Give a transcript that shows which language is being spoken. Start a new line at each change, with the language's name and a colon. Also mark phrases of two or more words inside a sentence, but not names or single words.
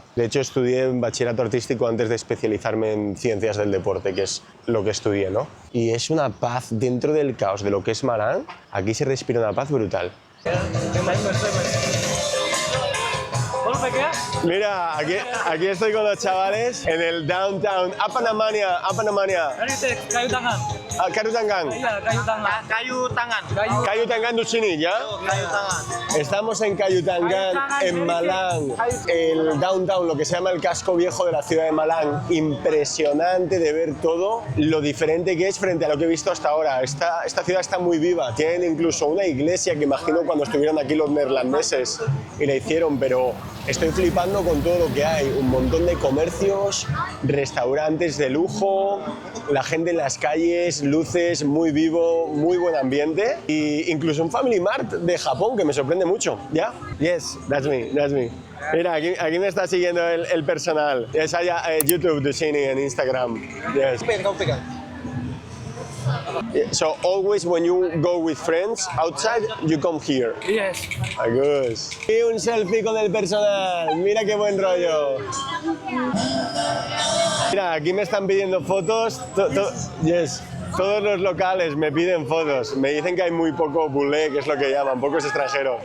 Spanish: De hecho, estudié en bachillerato artístico antes de especializarme en ciencias del deporte, que es lo que estudié, ¿no? Y es una paz dentro del caos de lo que es Malán. Aquí se respira una paz brutal. Mira, aquí estoy con los chavales en el downtown.
Indonesian: Apa namanya? Kayu tangan. Kayu Tangan. Iya, kayu tangan. Kayu tangan. Kayu Tangan di sini, ¿ya? Kayu tangan.
Spanish: Estamos en Kayu Tangan, en Malán. El downtown, lo que se llama el casco viejo de la ciudad de Malán. Impresionante de ver todo lo diferente que es frente a lo que he visto hasta ahora. Esta ciudad está muy viva. Tienen incluso una iglesia que imagino cuando estuvieron aquí los neerlandeses y la hicieron, pero estoy flipando con todo lo que hay. Un montón de comercios, restaurantes de lujo, la gente en las calles, luces, muy vivo, muy buen ambiente. Y incluso un Family Mart de Japón que me sorprende mucho. ¿Ya?
English: Yes, that's me.
Spanish: Mira, aquí me está siguiendo el personal. Es allá YouTube de Shini en Instagram.
English: Yes. So always when you go with friends outside, you come here. Yes. Agus.
Spanish: Y un selfie con el personal. Mira qué buen rollo. Mira, aquí me están pidiendo fotos. Yes. Todos los locales me piden fotos. Me dicen que hay muy poco bulé, que es lo que llaman, pocos extranjeros.